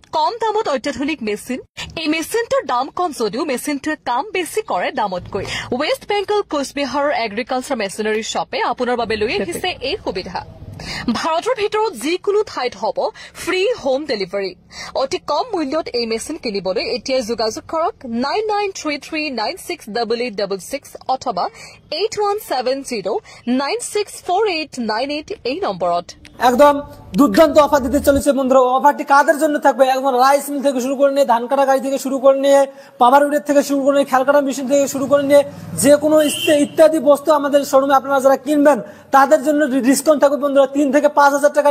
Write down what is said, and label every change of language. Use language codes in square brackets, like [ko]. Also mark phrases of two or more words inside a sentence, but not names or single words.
[as] কম দামত অত্যাধুনিক মেচিন এই মেচিনটোৰ দাম কম যদিও মেচিনটোৱে কাম বেছি কৰে দামতকৈ ৱেষ্ট বেংগল কোচবিহাৰৰ [en] agriculture machinery shop [as] আপোনাৰ বাবে লৈ আহিছে এই সুবিধা ভাৰতৰ ভিতৰত যিকোনো ঠাইত হ'ব [en] free home delivery [as] অতি কম মূল্যত এই মেচিন কিনিবলৈ এতিয়া যোগাযোগ কৰক 9933968866 অথবা 8170964898 এই নম্বৰত [bn] একদম দুর্দান্ত অফার দিতে চলেছে বন্ধুরা অফারটি কাদের জন্য থাকবে একদম [en] rice mill [bn] থেকে শুরু করে নিয়ে ধান কাটা গাড়ি থেকে শুরু করে নিয়ে [en] power weeder [bn] থেকে শুরু করে নিয়ে খেল কাটা মেশিন থেকে শুরু করে নিয়ে যে কোনো ইত্যাদি বস্তু আমাদের শোরুমে আপনারা যারা কিনবেন তাদের জন্য ডিসকাউন্ট থাকবে বন্ধুরা 3 থেকে 5,000 টাকা